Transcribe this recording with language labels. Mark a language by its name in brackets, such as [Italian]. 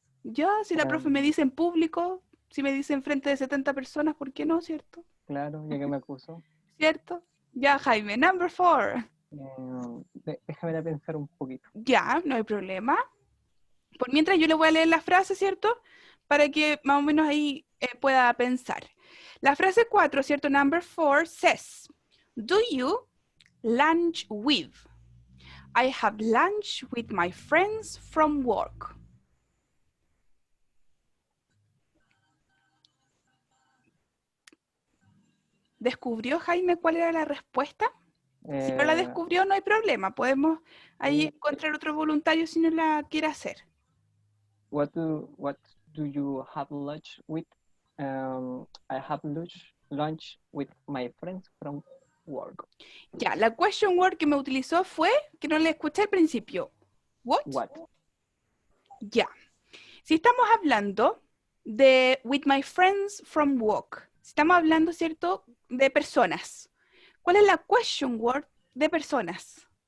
[Spanish] Ya, si la profe me dice en público, si me dice en frente de 70 personas, ¿por qué no, cierto? Claro, ya que me acuso. ¿Cierto? Ya, Jaime, [English] number 4. [Spanish] Déjame pensar un poquito. Ya, no hay problema. Por mientras yo le voy a leer la frase, ¿cierto? Para que más o menos ahí pueda pensar. La frase 4, ¿cierto? [English] Number 4 says, do you lunch with? I have lunch with my friends from work. [Spanish] ¿Descubrió, Jaime, cuál era la respuesta? Si no la descubrió, no hay problema. Podemos ahí encontrar otro voluntario si no la quiere hacer. [English] What do you have lunch with? I have lunch with my friends from work. [Spanish] Ya, la question word que me utilizó fue, que no le escuché al principio. [English] What? What? [Spanish] Ya. Si estamos hablando de [English] with my friends from work, [Spanish] si estamos hablando, ¿cierto?, de personas. ¿Cuál es la question word de personas?